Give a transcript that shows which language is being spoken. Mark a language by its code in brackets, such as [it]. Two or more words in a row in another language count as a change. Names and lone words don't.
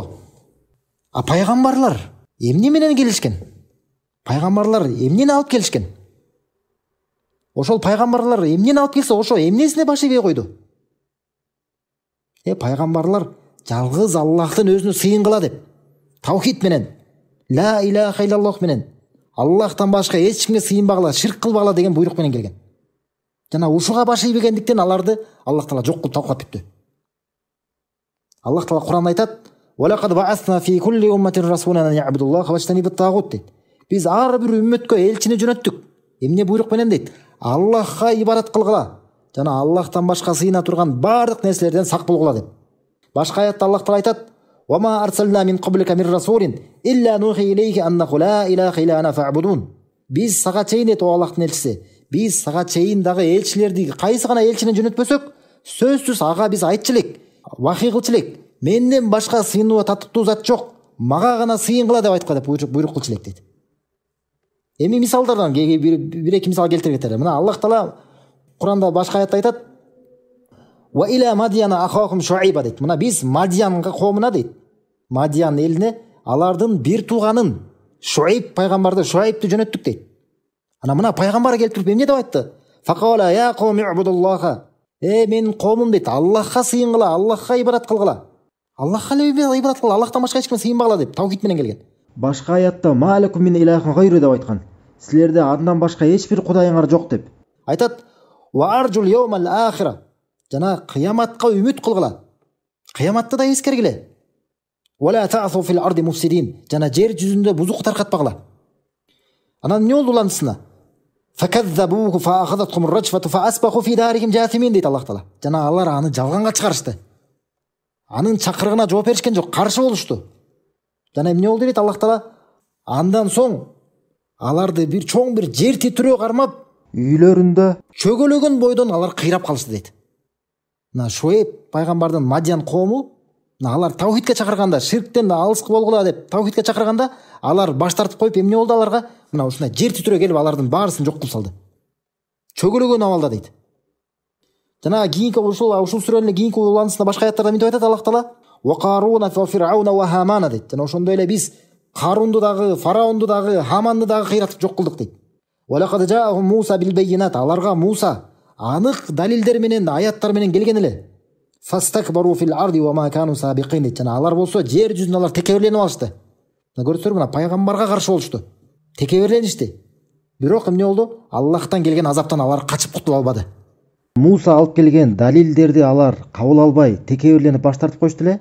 [ky] Пайгамбарлар эмне менен келишкен? Пайгамбарлар эмнени алып келишкен? Ошол пайгамбарлар эмнени алып келсе, ошо эмнесине баш ийбей койду? Пайгамбарлар жалгыз Аллахтын өзүнө сыйынгыла деп, таухид менен, [ar] لا إله إلا الله [ky] менен, Аллахтан башка эч кимге сыйынбагыла, ширк кылбагыла деген буйрук менен келген. Жана ушуга баш ийбегендиктен аларды Аллах Таала жок кылып талкалап бүттү. Аллах Таала Куранда айтат: [ar] "ولقد بعثنا في كل أمة رسولا أن اعبدوا الله واجتنبوا الطاغوت" дейт. [ky] Биз ар бир үммөткө элчини жөнөттүк. Эмне буйрук менен дейт? Аллахка ибадат кылгыла, жана Аллахтан башка сыйына турган бардык нерселерден сак болгула деп. Башка аятта Аллах Таала айтат: [ar] "وما أرسلنا من قبلك من رسول إلا نوحي إليه أنه لا إله إلا أنا فاعبدون." [ky] Биз сага чейин дейт Аллахтын элчиси, биз сага чейин дагы элчилерди, кайсы гана элчини жөнөтпөсөк, сөзсүз ага биз айтчы элек, вахий кылчу элек. Менден башка сыйынууга татыктуу зат жок, мага гана сыйынгыла деп айткан деп буйрук кылчу элек дейт. Эми мисалдардан бир эки мисал келтире кетели. Мына Аллах Таала Куранда башка аятта айтат: [ar] "وإلى مدين أخاهم شعيبا" дейт. [ky] Мына биз Мадиянга коомуна дейт, Мадиян элине алардын бир тууганын Шуайб пайгамбарды, Шуайбты жөнөттүк дейт. Ана мына пайгамбар келип туруп эмне деп айтты? [ar] فقال يا قوم اعبدوا الله. [ky] Менин коомум дейт, Аллахка сыйынгыла, Аллахка ибадат кылгыла. Аллахка эле ибадат кыл, Аллахтан башка эч кимге сыйынбагыла деп таухид менен келген. Башка аятта [ar] ما لكم من إله غيره [ky] деп айткан. Силерде андан башка эч бир кудайыңар жок деп. Айтат: [ar] "وارجوا اليوم الآخر." [ky] Жана кыяматка үмүт кылгыла. Кыяматты да эскергиле. [ar] "ولا تعثوا في الأرض مفسدين." [ky] Жана жер жүзүндө бузук таркатпагыла. Анан эмне болду уландысына? [ar] "فكذبوه فأخذتهم الرجفة فأصبحوا في دارهم جاثمين" дейт Аллах Таала. [ky] Жана алар аны жалганга чыгарышты. Анын чакырыгына жооп беришкен жок, каршы болушту. Жана эмне болду дейт Аллах Таала? Андан соң аларды бир чоң бир жер титирөө кармап, үйлөрүндө чөгөлөгөн бойдон алар кыйрап калышты дейт. Мына Шуайб пайгамбардын Мадиян коому, алар таухидке чакырганда, ширктен алыскы болгула деп таухидке чакырганда, алар баш тартып коюп эмне болду аларга? Мына ушундай жер титирөө келип алардын баарысын жок кылып салды. Чөгөлөгөн абалда дейт. Жана кийинки ушул сүрөнүн кийинки уланысында башка аяттарда эмне деп айтат Аллах Таала? [ar] "وقارون وفرعون وهامان" дейт. [ky] Жана ошондой эле биз Карунду дагы, Фараонду дагы, Хаманды дагы кыйратып жок кылдык дейт. [ar] "ولقد جاءهم موسى بالبينات." [ky] Аларга Муса анык далилдер менен, аяттар менен келген эле. [ar] فاستكبروا في الأرض وما كانوا سابقين дейт. [ky] Жана алар болсо жер жүзүндө алар текеберленип алышты. Мына көрсөңөр, мына пайгамбарга каршы болушту. Текеберленишти. Бирок эмне болду? Аллахтан келген азаптан алар качып кутула албады. Муса алып келген далилдерди алар кабыл албай, текеберленип баш тартып коюшту эле.